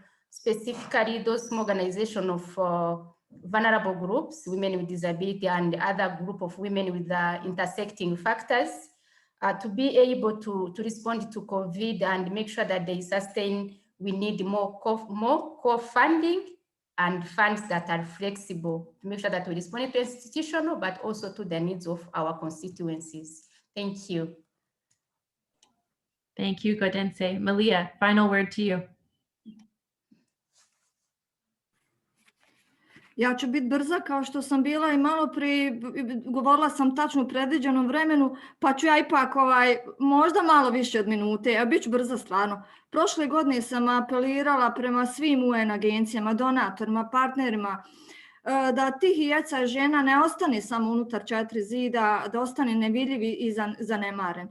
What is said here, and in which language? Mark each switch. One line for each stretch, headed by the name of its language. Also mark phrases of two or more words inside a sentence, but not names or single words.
English: specifically those small organizations of vulnerable groups, women with disability and other group of women with intersecting factors, to be able to respond to COVID and make sure that they sustain, we need more core funding and funds that are flexible to make sure that we respond to institutional, but also to the needs of our constituencies. Thank you. Thank you, Godense. Malia, final word to you.
Bosnian: Ja ću biti brza kao što sam bila i malo prije, govorila sam tačno u predviđenom vremenu, pa ću ja ipak možda malo više od minute, a bit ću brza stvarno. Prošle godine sam apelirala prema svim UN agencijama, donatorima, partnerima, da tih i jeca žena ne ostane samo unutar 4 zida, da ostane nevidljivi i zanemaren.